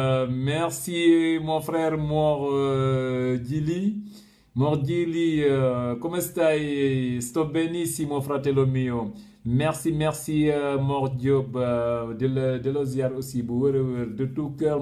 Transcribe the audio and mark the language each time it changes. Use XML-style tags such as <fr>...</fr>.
<fr>Merci mon frère Mor Djili.</fr> <it>Mor Djili, come stai? Sto benissimo fratello mio.</it> <fr>Merci, merci Mor Diop de la ziar aussi</fr> <wo>bu wër a wër</wo> <fr>de tout cœur.</fr>